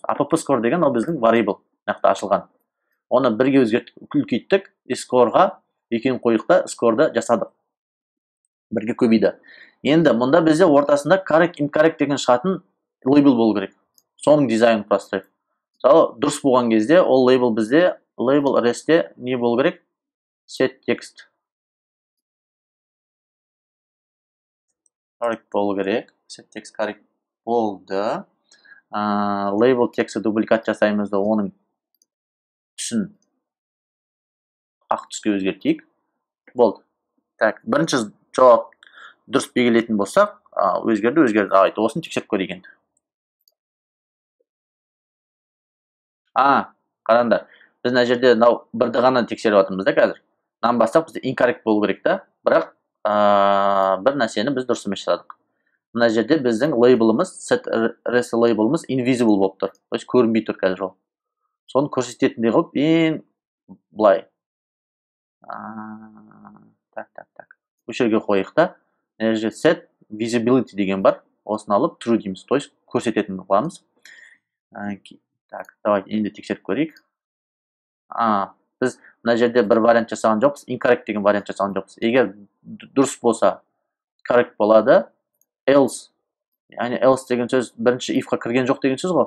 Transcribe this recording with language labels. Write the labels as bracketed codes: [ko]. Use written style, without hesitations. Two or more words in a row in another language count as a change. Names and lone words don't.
[en] App score [kk] деген ол біздің variable, нақты ашылған. Оны бірге үлкейттік, score'ға екеуін қойдық та, score'ды жасадық. Бірге көбейді. Енді мұнда бізде ортасында [en] correct, incorrect [kk] деген шығатын label болу керек. Соның дизайнын құрастырайық. Мысалы, дұрыс болған кезде ол label бізде, [en] label rest'те [kk] не болу керек? [en] Set text. Correct [kk] болу керек. [en] Set text correct [kk] болды. Label текстті дубликат жасаймыз да оның түсін ақ түске өзгертейік. Болды. Так, бірінші жауап дұрыс белгілейтін болсақ, өзгерді. Айты, осыны тексеріп көрейік енді. Қараңдар. Біз мына жерде бірді ғана тексеріп жатырмыз да қазір. Мынаны бастап бізде incorrect болу керек та, бірақ бір нәрсені біз дұрыс емес жасадық. Мына жерде біздің label'ımыз, [en] set rest label'ımыз invisible [kk] болып тұр. [ru] То есть [kk] көрінбей тұр қазір ол. Соны көрсететіндей қылып, ең былай. Так. Осы жерге қойық та. Мына жерде [en] set visibility [kk] деген бар. Осыны алып true дейміз. [ru] То есть [kk] көрсететін қыламыз. Так, давайте енді тексеріп көрейік. Біз мына жерде бір вариант жасаған жоқпыз, incorrect деген вариант жасаған жоқпыз. Егер дұрыс болса, correct болады. Else, яғни else деген сөз бірінші if-қа кірген жоқ деген сөз ғой.